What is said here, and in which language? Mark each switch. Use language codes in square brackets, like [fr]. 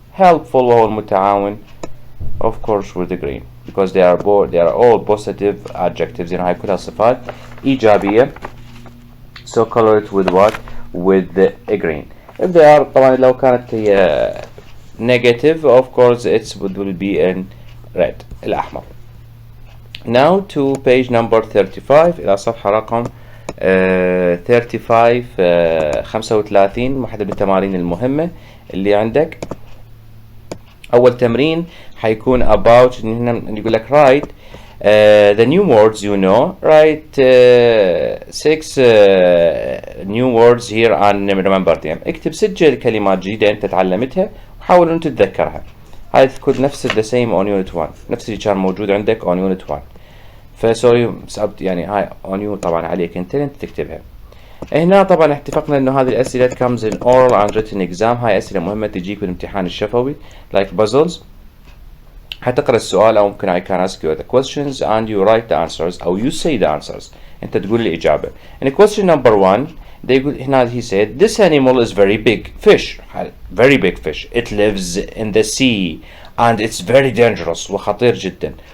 [en] helpful [ar] وهو المتعاون [en] of course with the green because they are all positive adjectives. [ar] يعني هاي كلها صفات إيجابية, [en] so color it with what? with the green. if they are [ar] طبعا لو كانت هي [en] negative of course it will be in red الأحمر. now to page number 35 [ar] إلى صفحة رقم 35 35 واحدة من التمارين المهمة اللي عندك. أول تمرين حيكون [en] about [ar] هنا يقول لك [en] write the new words you know. write 6 new words here and remember them. [ar] اكتب 6 كلمات جديدة أنت تعلمتها وحاول أن تتذكرها. هاي تكون نفس [en] the same on unit 1, [ar] نفس اللي كان موجود عندك on unit 1. فسوري سأبت يعني هاي on you طبعا عليك أنت تكتبها. هنا طبعا اتفقنا انه هذه الاسئله [en] comes in oral and written exam. [ar] هاي اسئله مهمه تجيك بالامتحان الشفوي [en] like puzzles. [ar] حتقرا السؤال او ممكن [en] I can ask you the questions and you write the answers او you say the answers. [ar] انت تقول الاجابه. [en] in question number 1 [ar] يقول هنا [en] he said this animal is very big fish. very big fish. it lives in the sea and it's very dangerous [ar] وخطير جدا.